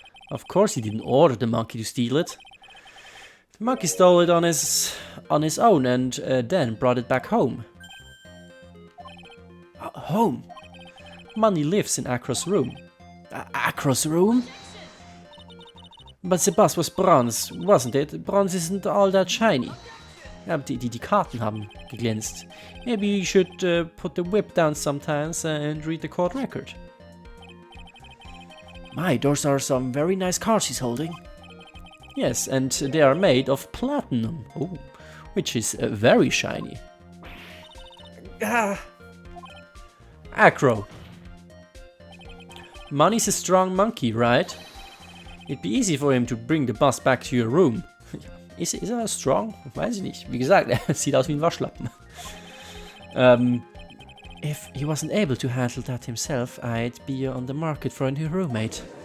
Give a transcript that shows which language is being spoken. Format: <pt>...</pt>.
<en>Of course he didn't order the monkey to steal it. The monkey stole it on his own and then brought it back home. Home? Money lives in Acro's room. Acro's room? But the bust was bronze, wasn't it? Bronze isn't all that shiny.</en> <de>Ja, die Karten haben geglänzt.</de> <en>Maybe you should put the whip down sometimes and read the court record. My, those are some very nice cards he's holding. Yes, and they are made of platinum. Oh, which is very shiny. Acro. Money's a strong monkey, right? It'd be easy for him to bring the bust back to your room.</en> <de>Ist er strong? Weiß ich nicht. Wie gesagt, er sieht aus wie ein Waschlappen.</de> <en>If he wasn't able to handle that himself, I'd be on the market for a new roommate.</en>